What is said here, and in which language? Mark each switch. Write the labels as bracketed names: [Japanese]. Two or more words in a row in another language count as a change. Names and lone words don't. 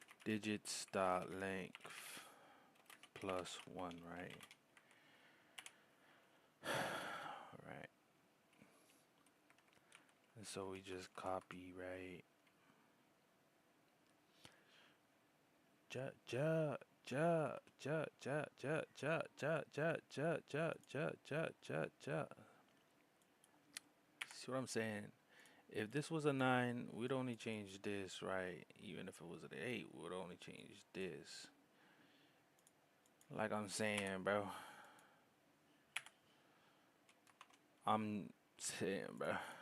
[English] digits dot length plus 1, right? Right. And so we just copy, right? Ja ja ja ja ja ja ja ja ja ja ja ja ja ja ja. See what I'm saying? If this was a 9, we'd only change this, right? Even if it was an 8, we'd only change this. Like I'm saying, bro. I'm saying, bro.